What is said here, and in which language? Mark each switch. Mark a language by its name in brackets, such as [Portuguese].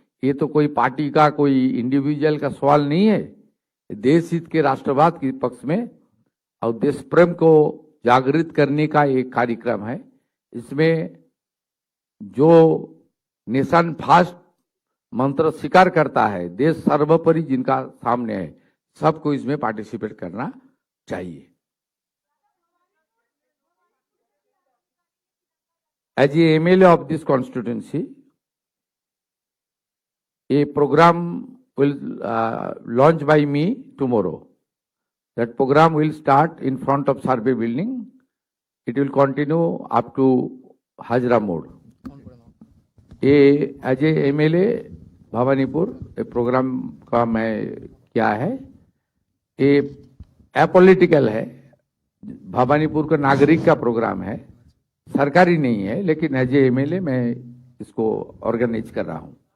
[Hindi] ये तो कोई पार्टी का, कोई इंडिविजुअल का सवाल नहीं है, देश हित के राष्ट्रवाद के पक्ष में और देश प्रेम को जागृत करने का एक कार्यक्रम है। इसमें जो नेशन फर्स्ट मंत्र स्वीकार करता है, देश सर्वोपरि जिनका सामने है, सबको इसमें पार्टिसिपेट करना चाहिए। [English] As a MLA of this constituency, a program will launch by me tomorrow. That program will start in front of Survey building. It will continue up to Hajra Mode. [Hindi] ये as a MLA Bhawanipur programme का मैं क्या है, ये apolitical है, भवानीपुर का नागरिक का प्रोग्राम है, सरकारी नहीं है, लेकिन एज ए MLA मैं इसको ऑर्गेनाइज कर रहा हूं।